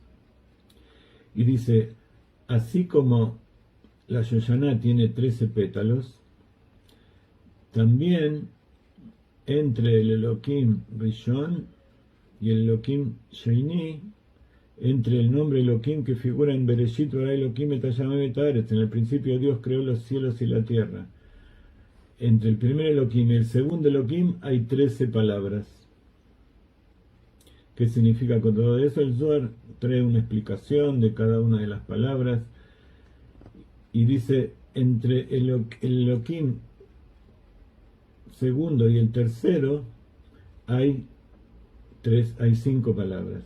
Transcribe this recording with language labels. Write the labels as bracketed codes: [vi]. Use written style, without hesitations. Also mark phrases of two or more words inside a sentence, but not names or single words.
[es] Y dice: así como la Shoshana tiene 13 pétalos, también entre el [he] אלהים ראשון [es] y el [he] אלהים שני, [es] entre el nombre Elohim que figura en [he] בראשית ברא אלהים את הים את הארץ, [es] en el principio Dios creó los cielos y la tierra, entre el primer Elohim y el segundo Elohim hay 13 palabras. ¿Qué significa con todo eso? El Zohar trae una explicación de cada una de las palabras y dice: entre el Elohim segundo y el tercero hay 5 palabras.